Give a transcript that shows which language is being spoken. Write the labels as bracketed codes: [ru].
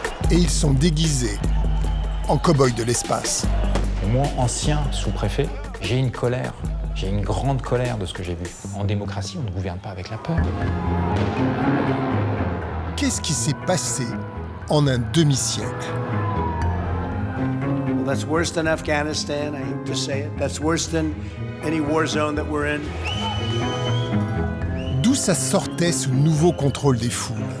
[fr] Et ils sont déguisés en cow-boys de l'espace. Moi, ancien sous-préfet, j'ai une colère. J'ai une grande colère de ce que j'ai vu. En démocratie, on ne gouverne pas avec la peur. Qu'est-ce qui s'est passé en un demi-siècle? [en] Well, that's worse than Afghanistan, I hate to say it. That's worse than any war zone that we're in. [fr] D'où ça sortait ce nouveau contrôle des foules?